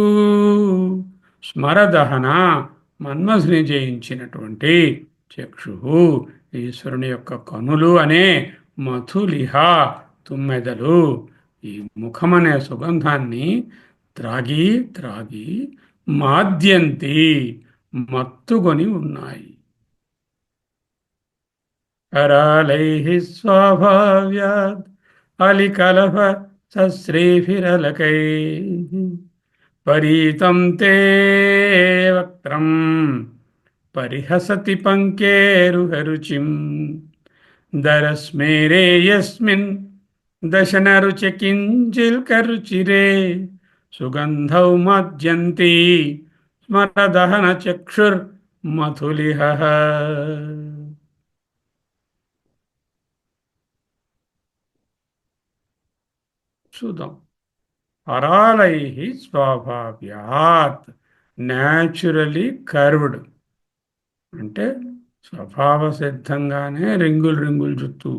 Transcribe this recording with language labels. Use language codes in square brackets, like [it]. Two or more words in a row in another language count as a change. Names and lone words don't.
[te] స్మరదహన మన్మథుని జయించినటువంటి చక్షు, ఈశ్వరుని యొక్క కనులు అనే మధులిహ తుమ్మెదలు ఈ ముఖమనే సుగంధాన్ని త్రాగి త్రాగి మాద్యంతి మత్తుకొని ఉన్నాయి. [sa] करालैः स्वाभाव्यात् अलिकलभ सश्रीभिरलकैः परीतं ते वक्त्रं परिहसति पङ्केरुहरुचिं दरस्मेरे यस्मिन् दशनरुचिकिञ्चिल्करुचिरे सुगन्धौ मज्जन्ति स्मरदहनचक्षुर्मथुलिहः. [te] చూద్దాం. [sa] పరాలై స్వభావ్యాత్, [en] naturally curved, [te] అంటే స్వభావ సిద్ధంగానే రింగులు రింగులు జుత్తు.